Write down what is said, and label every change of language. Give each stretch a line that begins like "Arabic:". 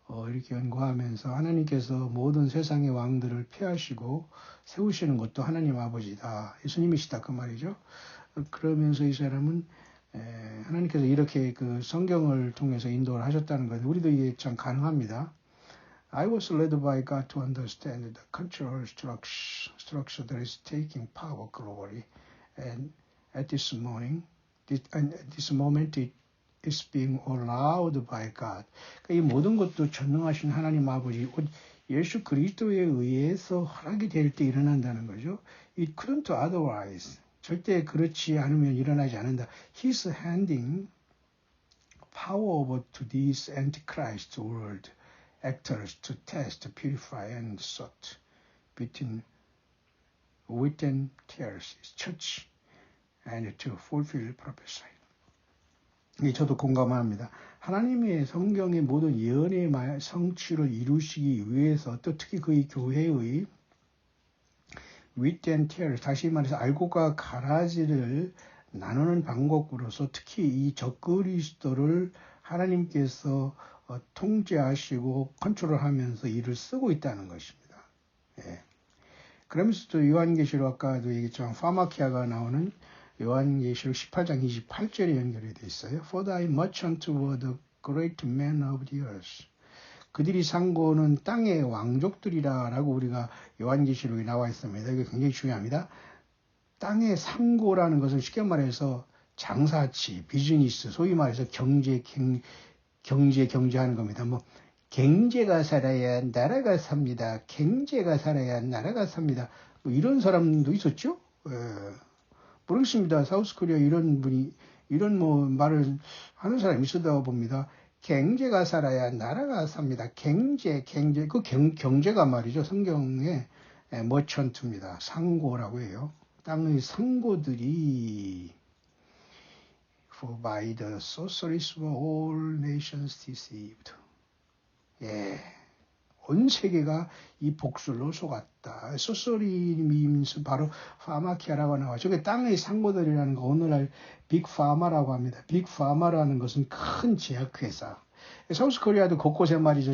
Korean: 이렇게 연구하면서 하나님께서 모든 세상의 왕들을 피하시고 세우시는 것도 하나님 아버지다. 예수님이시다. 그 말이죠. 그러면서 이 사람은 하나님께서 이렇게 그 성경을 통해서 인도를 하셨다는 것, 우리도 이게 참 가능합니다.
English: I was led by God to understand the cultural structure that is taking power globally, and at this moment, it is being allowed by God.
Korean: 그러니까 이 모든 것도 전능하신 하나님 아버지, 예수 그리스도에 의해서 허락이 될 때 일어난다는 거죠.
English: It couldn't otherwise.
Korean: 절대 그렇지 않으면 일어나지 않는다.
English: He's handing power over to this antichrist world actors to test, purify, and sort between wheat and tares, church, and to fulfill prophecy.
Korean: 저도 공감합니다. 하나님의 성경의 모든 예언의 성취를 이루시기 위해서 또 특히 그의 교회의
English: wheat and tares,
Korean: 다시 말해서 알곡과 가라지를 나누는 방법으로서 특히 이 적그리스도를 하나님께서 통제하시고 컨트롤하면서 일을 쓰고 있다는 것입니다. 예. 그러면서 또 요한계시록 아까도 얘기했지만 파마키아가 나오는 요한계시록 18장 28절에 연결이 되어 있어요.
English: For thy merchants were the great men of the earth.
Korean: 그들이 상고는 땅의 왕족들이라 라고 우리가 요한계시록에 나와 있습니다. 이게 굉장히 중요합니다. 땅의 상고라는 것은 쉽게 말해서 장사치, 비즈니스, 소위 말해서 경제하는 겁니다. 뭐 경제가 살아야 나라가 삽니다. 경제가 살아야 나라가 삽니다. 뭐 이런 사람도 있었죠. 모르겠습니다. 사우스코리아 이런 분이 이런 뭐 말을 하는 사람이 있었다고 봅니다. 경제가 살아야 나라가 삽니다. 경제 그 경제가 말이죠. 성경에 머천트입니다. 상고라고 해요. 땅의 상고들이
English: For by the sorceries were all nations deceived.
Korean: 예, 온 세계가 이 복술로 속았다.
English: sorcery means
Korean: 바로 파마키아라고 나와요. 저게 땅의 상고들이라는 거 오늘날 빅파마라고 합니다. 빅파마라는 것은 큰 제약회사. 사우스코리아도 곳곳에 말이죠.